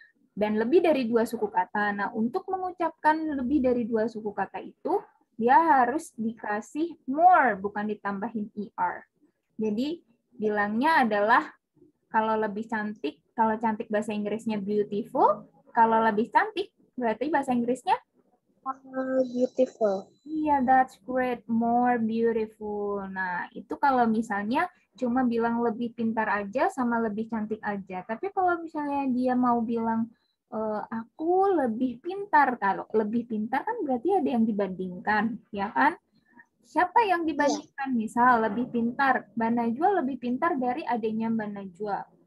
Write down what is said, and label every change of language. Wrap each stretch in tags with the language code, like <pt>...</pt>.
<id>Dan lebih dari dua suku kata. Nah, untuk mengucapkan lebih dari dua suku kata itu, dia harus dikasih more, bukan ditambahin ER. Jadi, bilangnya adalah kalau lebih cantik, kalau cantik bahasa Inggrisnya beautiful, kalau lebih cantik berarti bahasa Inggrisnya</id> <en>Beautiful. iya, that's great, more beautiful.</en> <id>Nah, itu kalau misalnya cuma bilang lebih pintar aja sama lebih cantik aja. Tapi kalau misalnya dia mau bilang aku lebih pintar, kalau lebih pintar kan berarti ada yang dibandingkan, ya kan? Siapa yang dibandingkan? Misal lebih pintar, Mbak Najwa lebih pintar dari adanya Mbak Najwa.</id>